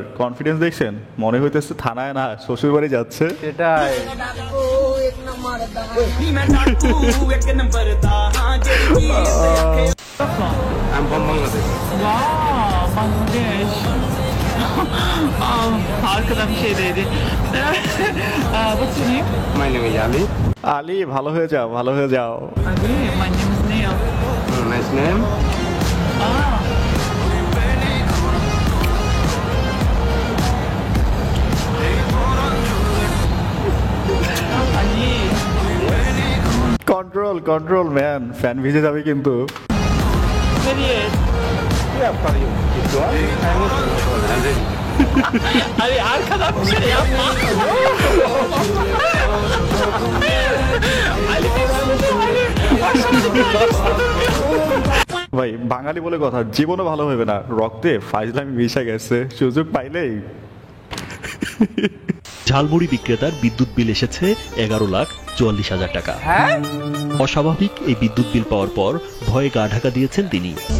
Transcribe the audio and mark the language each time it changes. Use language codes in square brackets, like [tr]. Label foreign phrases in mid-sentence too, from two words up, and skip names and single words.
[bn] কনফিডেন্স দেখছেন? মনে হইতেছে থানায় না শ্বশুর বাড়ি যাচ্ছে। সেটাই। [en] I'm from Bangladesh. Wow, Bangladesh. [tr] Arkadan bir şey dedi. [en] What's your name? My name is Ali. [bn] আলী, ভালো হয়ে যাও, ভালো হয়ে যাও। [en] Ali, my name is Neil. Nice name. Ali. Control control man, [bn] ফ্যান ভিজে যাবে কিন্তু। [tr] Nereye? Ali arkadan bir şey yapma. Ali. [bn] ভাই, বাঙালি বলে কথা, জীবনও ভালো হবে না, রক্তে ফাইজলামি মিশে গেছে, সুযোগ পাইলেই। ঝালমুড়ি বিক্রেতার বিদ্যুৎ বিল এসেছে 11,44,000 টাকা। অস্বাভাবিক এই বিদ্যুৎ বিল পাওয়ার পর ভয়ে গা ঢাকা দিয়েছেন তিনি।